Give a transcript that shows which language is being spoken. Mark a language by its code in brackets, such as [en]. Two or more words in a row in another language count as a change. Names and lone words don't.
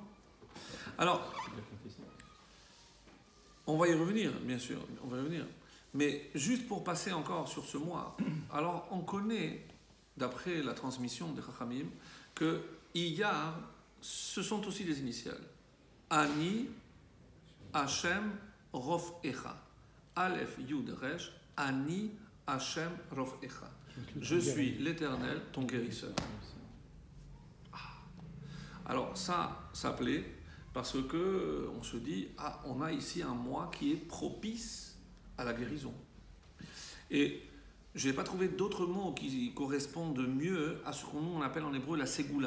[fr] Alors, on va y revenir, bien sûr, on va y revenir. Mais juste pour passer encore sur ce mois, alors on connaît, d'après la transmission des Chachamim, que Iyar, ce sont aussi des initiales. [he] אני, השם, רופאך. אלף, יוד, ריש, אני, השם, רופאך. [fr] Je suis l'Éternel, ton guérisseur. Alors ça s'appelait parce que on se dit on a ici un mois qui est propice à la guérison. Et je n'ai pas trouvé d'autres mots qui correspondent mieux à ce qu'on appelle en hébreu la ségoula.